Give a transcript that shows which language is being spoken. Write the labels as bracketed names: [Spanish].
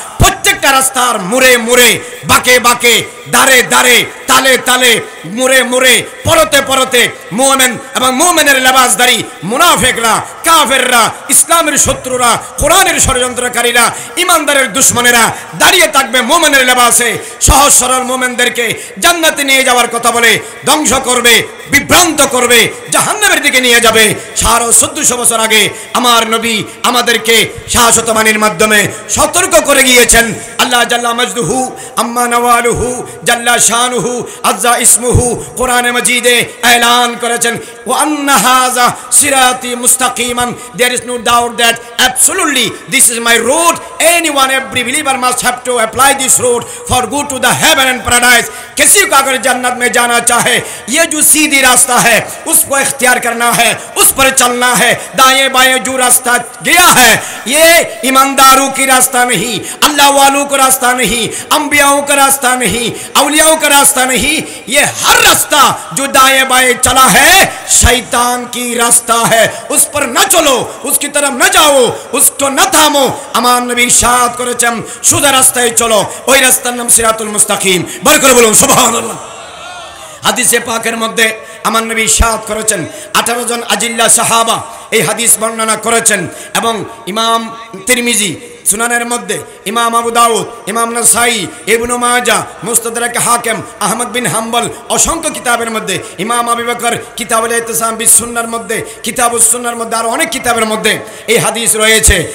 [Bangla] প্রত্যেকটা রাস্তার মোড়ে মোড়ে, বাঁকে বাঁকে, দাঁড়ে দাঁড়ে, তালে তালে, মোড়ে মোড়ে, পরতে পরতে মুমিন এবং মুমিনের লেবাসদারী মুনাফিকরা, কাফেররা, ইসলামের শত্রুরা, কোরআনের ষড়যন্ত্রকারীরা, ইমানদারের দুশমনেরা দাঁড়িয়ে থাকবে মুমিনের লেবাসে। সহজ সরল মুমিনদেরকে জান্নাতে নিয়ে যাওয়ার কথা বলে ধ্বংস করবে, বিভ্রান্ত করবে, জাহান্নামের দিকে নিয়ে যাবে। 1400 বছর আগে আমার নবী আমাদেরকে শাশ্বতবাণীর মাধ্যমে সতর্ক করে গিয়েছেন। আল্লাহ জাল্লা মাজদুহু আম্মা নওয়ালুহু জাল্লা শানুহু আজ্জা ইসমুহু কোরআনে মাজিদে এলান করেছেন, [Arabic] ওয়া আন্না হাযা সিরাতি মুস্তাকিমান, [English] there is no doubt that absolutely this is my road, anyone, every believer must have to apply this road for go to the heaven and paradise। [Hindi] किसी को अगर जन्नत में जाना चाहे, ये जो सीधी रास्ता है उसको इख्तियार करना है, उस पर चलना है। दाएं बाएं जो रास्ता गया है ये ईमानदारों की रास्ता नहीं, अल्लाह वालों का रास्ता नहीं, अंबियाओं का रास्ता नहीं, औलियाओं का रास्ता नहीं। ये हर रास्ता जो दाएं बाएं चला है शैतान की रास्ता है, उस पर न चलो, उसकी तरफ न जाओ, उसको न थामो। [Bangla] আমার নবী ইরশাদ করেছেন সোজা রাস্তায় চলো, ওই রাস্তার নাম সিরাতুল মুস্তাকিম। বল করে বলুন সুবহানাল্লাহ। হাদিসে পাকের মধ্যে আমার নবী ইরশাদ করেছেন, 18 জন আজিল্লা সাহাবা এই হাদিস বর্ণনা করেছেন, এবং ইমাম তিরমিজি সুনানের মধ্যে, ইমাম আবু দাউদ, ইমাম নাসাই, ইবনে মাজাহ, মুস্তাদরাক হাকিম, আহমদ বিন হাম্বল, অসংখ্য কিতাবের মধ্যে, ইমাম আবু বকর কিতাবুল ইতিসাম বিস সুন্নাহর মধ্যে, কিতাবুস সুন্নাহর মধ্যে, আর অনেক কিতাবের মধ্যে এই হাদিস রয়েছে।